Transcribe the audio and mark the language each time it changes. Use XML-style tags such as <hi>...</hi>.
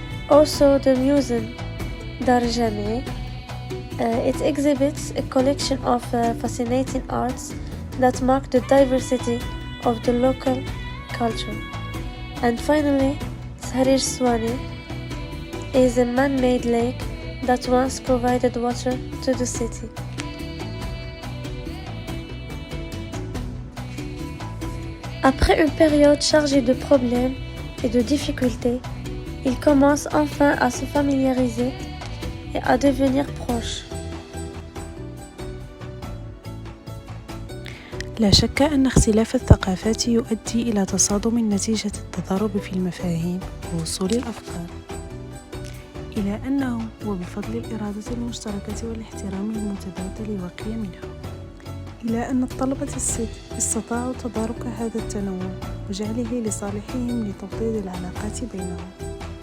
<en>Also the museum Dar Jamia. It exhibits a collection of fascinating arts that mark the diversity of the local culture. And finally, Tahrir Swani is a man-made lake that once provided water to the city.</en> <fr>Après une période chargée de problèmes et de difficultés, il commence enfin à se familiariser et à devenir proche.</fr> <ar>لا شك أن اختلاف الثقافات يؤدي إلى تصادم نتيجة التضارب في المفاهيم ووصول الأفكار، إلى أنه وبفضل الإرادة المشتركة والاحترام المتبادل وقيمها، إلى أن الطلبة الست استطاعوا تدارك هذا التنوع وجعله لصالحهم لتوطيد العلاقات بينهم.</ar>